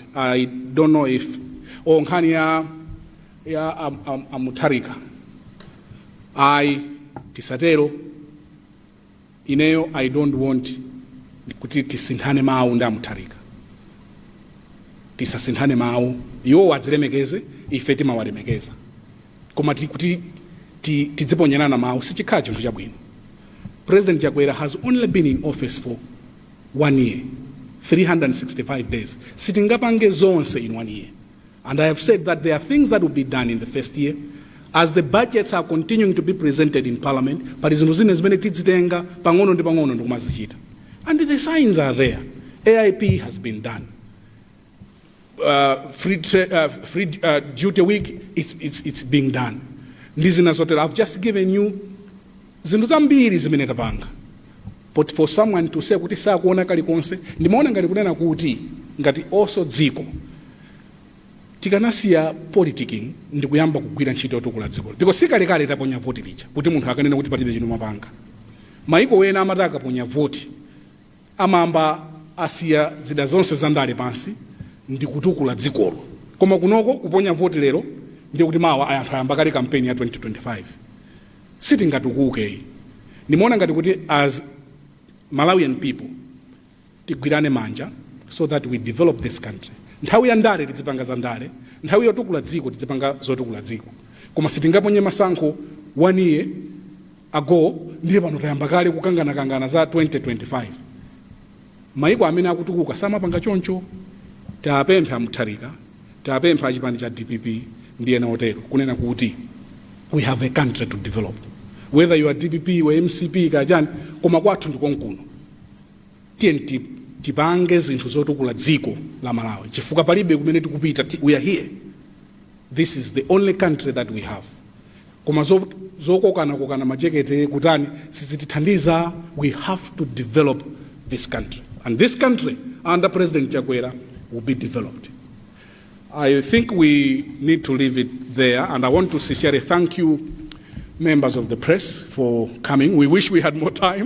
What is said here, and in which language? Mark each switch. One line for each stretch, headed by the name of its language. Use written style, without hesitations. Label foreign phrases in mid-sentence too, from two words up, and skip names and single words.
English: I don't know if
Nyanja: Nkhani ya
English: Mutharika.
Nyanja: Tisatero ineyo
English: I don't want
Nyanja: kuti tisinthane mawu nda Mutharika. Tisasinthane mawu iwo wadzilemekeze ife timawalemekeza. Koma kuti tidziponyana mawu sichikhala chinthu chabwino.
English: President Chakwera has only been in office for 1 year, 365 days.
Nyanja: Sitingapange zonse
English: in 1 year. And I have said that there are things that will be done in the first year as the budgets are continuing to be presented in Parliament, but and the signs are there. AIP has been done. Free duty week, it's being done. I've just given you
Nyanja: zambiri zimene tapanga.
English: But for someone to say
Nyanja: kuti sakuona kalikonse, ndimaona ngati kunena kuti ngati also dziko tikanasiya politicking ndikuyamba kugwira ntchito yotukula dziko. Because sikalekale taponya voti licha kuti munthu akanena kuti palibe chino mapanga. Maiko wena amati akaponya voti amamba asiya zida zonse zandale pansi ndikutukula dzikolo. Koma kunoko kuponya voti lero ndikuti mawa anthu ayamba kale campaign ya 2025. Sitingatukuke. Nimeona ngati kuti
English: as Malawian people
Nyanja: tigwirane manja
English: so that we develop this country.
Nyanja: Nthawi ya ndale tidzipanga za ndale, nthawi yotukula dziko tidzipanga zotukula dziko. Koma sitingaponye masankho
English: 1 year ago
Nyanja: ndiye pano tayamba kale kukangana za 2025. Maiko amene akutukuka samapanga choncho. Tapempha Mutharika, tapempha chipani cha DPP ndiye naotero kunena kuti
English: we have a country to develop. Whether you are DPP or MCP
Nyanja: kajani koma kwathu ndikonkuno. TNT tipange zinthu zotukula dziko la Malawi. Chifukwa palibe kumene tikupita,
English: we are here. This is the only country that we have.
Nyanja: Koma zokokana majekete kutani sizitithandiza.
English: We have to develop this country. And this country under President Chakwera will be developed. I think we need to leave it there, and I want to sincerely thank you, members of the press, for coming. We wish we had more time.